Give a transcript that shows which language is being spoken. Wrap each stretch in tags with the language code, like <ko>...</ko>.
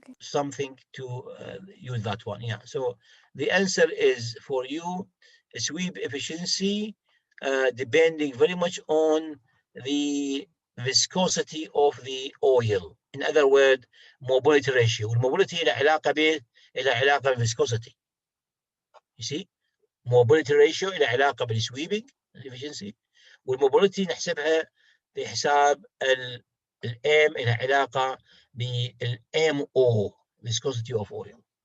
<en>something to use that one. Yeah, so the answer is for you, sweep efficiency, depending very much on the viscosity of the oil. In other words, mobility ratio.</en> <ar>والmobility له علاقة بالviscosity.</ar> <en>You see, mobility ratio</en> <ar>له علاقة</ar> <en>بالsweeping efficiency, والmobility</en> <ar>نحسبها بحساب الام له علاقة</ar> <en>بالMO, viscosity of oil.</en>